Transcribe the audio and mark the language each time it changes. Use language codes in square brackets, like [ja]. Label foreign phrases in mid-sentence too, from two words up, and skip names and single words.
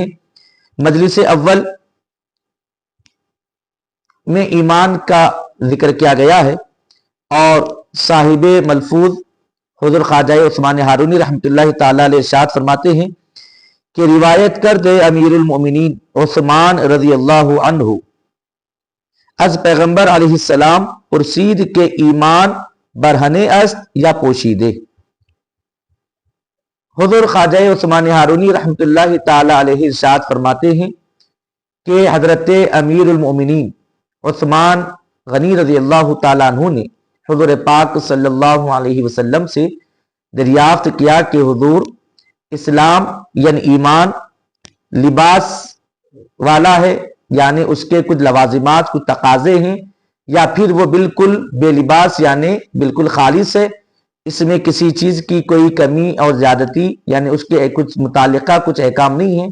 [ur] مجلس اول میں ایمان کا ذکر کیا گیا ہے، اور صاحب ملفوظ حضور خواجہ عثمان ہارونی [ar] رحمۃ اللہ تعالی علیہ [ur] ارشاد فرماتے ہیں کہ روایت کرتے [ar] امیر المؤمنین [ur] عثمان [ar] رضی اللہ عنہ [fa] از پیغمبر علیہ السلام پرسید کے ایمان برہنے است یا پوشیدے۔ [ur] حضور خواجہ عثمان ہارونی [ar] رحمۃ اللہ تعالی علیہ [ur] ارشاد فرماتے ہیں کہ حضرت [ar] امیر المؤمنین [ur] عثمان غنی رضی [ar] اللہ تعالیٰ عنہ [ur] نے حضور پاک [ar] صلی اللہ علیہ وسلم [ur] سے دریافت کیا کہ حضور، اسلام یعنی ایمان لباس والا ہے، یعنی اس کے کچھ لوازمات کچھ تقاضے ہیں، یا پھر وہ بالکل بے لباس یعنی بالکل خالص ہے، اس میں کسی چیز کی کوئی کمی اور زیادتی یعنی اس کے کچھ متعلقہ کچھ احکام نہیں ہیں۔